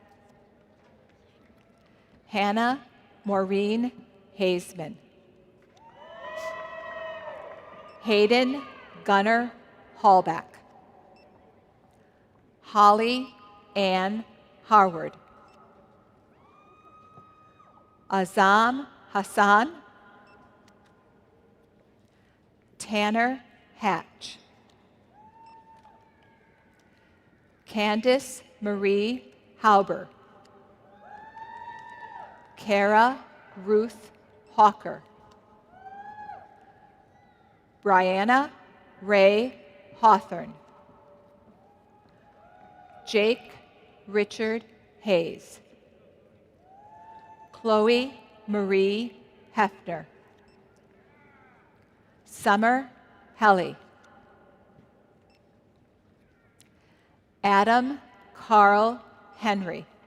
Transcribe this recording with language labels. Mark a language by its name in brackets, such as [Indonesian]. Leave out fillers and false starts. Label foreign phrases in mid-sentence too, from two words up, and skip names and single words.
[English] Hannah Maureen Hazeman. Hayden Gunnar Hallback. Holly Ann Harward. Azam Hassan. Tanner Hatch. Candace Marie Hauber. Kara Ruth Hawker. Brianna Ray Hawthorne. Jake Richard Hayes. Chloe Marie Hefner. Summer Helly. Adam Carl Henry.